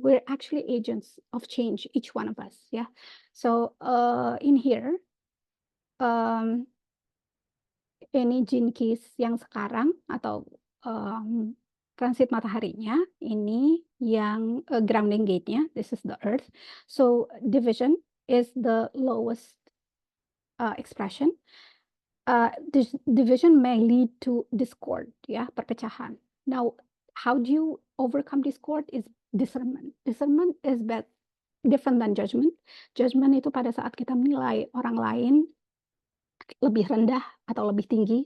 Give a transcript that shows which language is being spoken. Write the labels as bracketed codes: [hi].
[en] We're actually agents of change, each one of us. Yeah. So in here, [id] ini Jinkies yang sekarang atau transit mataharinya, ini yang grounding gate-nya. [en] This is the Earth. So division is the lowest expression. This division may lead to discord, ya, [id] perpecahan. [en] Now, how do you overcome discord is discernment. Discernment is different than judgment. [id] Judgment itu pada saat kita menilai orang lain lebih rendah atau lebih tinggi.